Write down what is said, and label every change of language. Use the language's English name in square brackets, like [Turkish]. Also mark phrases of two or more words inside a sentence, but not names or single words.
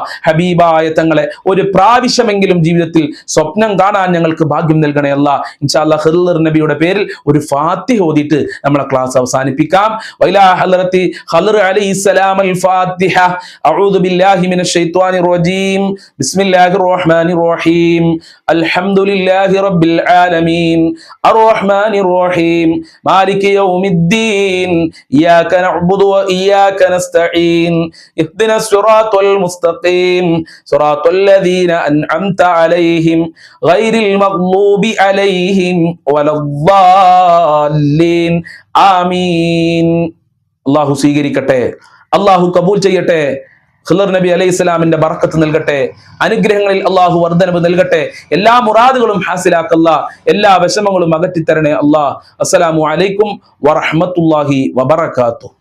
[Malayalam] ഹബീബായ തങ്ങളെ ഒരു പ്രാവശ്യമെങ്കിലും ജീവിതത്തിൽ സ്വപ്നം കാണാൻ ഞങ്ങൾക്ക് ഭാഗ്യം നൽകണേ അല്ലാഹ്. [Arabic] إن شاء الله [Malayalam] ഖിളിർ നബിയുടെ പേരിൽ ഒരു ഫാത്തിഹ ഓതിയിട്ട് നമ്മളെ ക്ലാസ് അവസാനിപ്പിക്കാം. [Arabic] وإلى حضرة خضر عليه سلام ال فاتحة. أعوذ بالله من الشيطان الرجيم. الرجيم بسم الله الرحمن الرحيم الحمد لله رب العالمين الرحمن الرحيم مالك يوم الدين إياك نعبد وإياك نستعين اهدنا الصراط المستقيم صراط الذين أنعمت عليهم غير المغضوب عليهم ولا الضالين [Malayalam] ആമീൻ. അള്ളാഹു സ്വീകരിക്കട്ടെ, അള്ളാഹു കബൂൽ ചെയ്യട്ടെ. ഖിളർ നബി [Arabic] عليه السلام [Malayalam] ബർക്കത്ത് നൽകട്ടെ, അനുഗ്രഹങ്ങളിൽ അള്ളാഹു വർദ്ധനവ് നൽകട്ടെ, എല്ലാ മുറാദുകളും ഹാസിലാക്കല്ല, എല്ലാ വിഷമങ്ങളും അകറ്റിത്തരണേ അല്ലാ. [Arabic] السلام عليكم ورحمة الله وبركاته.